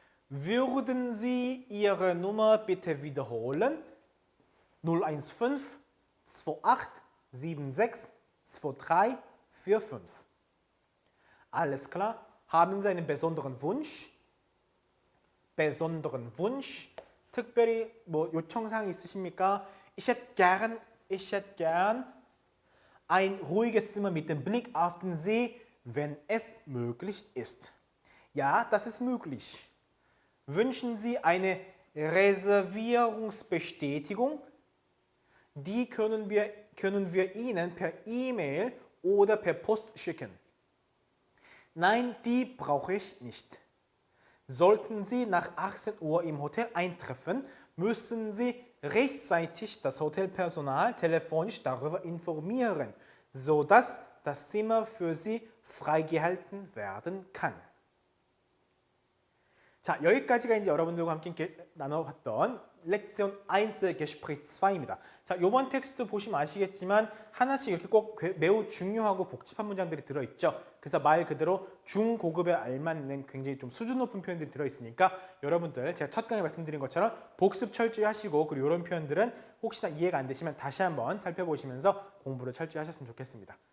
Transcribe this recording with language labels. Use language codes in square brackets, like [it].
[de] Würden Sie Ihre Nummer bitte wiederholen? 015 2876 23 45. Alles klar? Haben Sie einen besonderen Wunsch? besonderen Wunsch? [ko] 특별히 뭐 요청사항 있으십니까? [de] Ich hätte gern ein ruhiges Zimmer mit dem Blick auf den See, wenn es möglich ist. Ja, das ist möglich. Wünschen Sie eine Reservierungsbestätigung? Die können wir Ihnen per E-Mail oder per Post schicken. Nein, die brauche ich nicht. Sollten Sie nach 18 Uhr im Hotel eintreffen, müssen Sie rechtzeitig das Hotelpersonal telefonisch darüber informieren, sodass das Zimmer für Sie freigehalten werden kann. [ko] 자, 여기까지가 이제 여러분들과 함께 나눠봤던 렉션 1 게스프리치 2입니다. 자, 이번 텍스트 보시면 아시겠지만 하나씩 이렇게 꼭 매우 중요하고 복잡한 문장들이 들어있죠. 그래서 말 그대로 중고급에 알맞는 굉장히 좀 수준 높은 표현들이 들어있으니까 여러분들 제가 첫 강에 말씀드린 것처럼 복습 철저히 하시고 그리고 이런 표현들은 혹시나 이해가 안 되시면 다시 한번 살펴보시면서 공부를 철저히 하셨으면 좋겠습니다.